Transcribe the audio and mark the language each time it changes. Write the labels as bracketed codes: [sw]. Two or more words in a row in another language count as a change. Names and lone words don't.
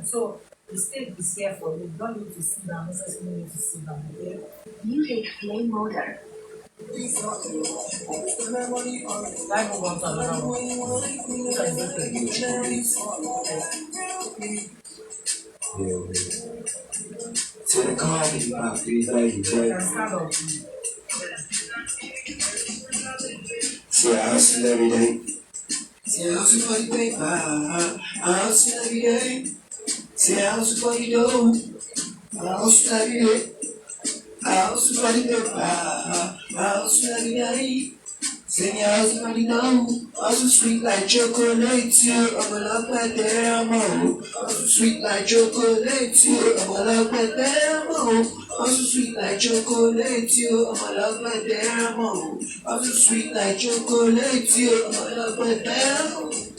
[en] So the stage is here for you. You don't need to sit down, necessarily need to sit down, okay? Music play motor. Let's move on to another one. To the comedy, Papi, baby, baby. Stand up. See, I hustle every day. See, I hustle for the paper. I hustle every day. See, I hustle for the dough. I hustle every day. I hustle for the paper. I hustle every day. See, I hustle for the dough. Hustle sweet like chocolate. I'm a love like demo. Hustle sweet like chocolate. I'm a love like demo. Hustle sweet like chocolate. I'm a love like demo. Hustle sweet like chocolate. I'm a love like demo.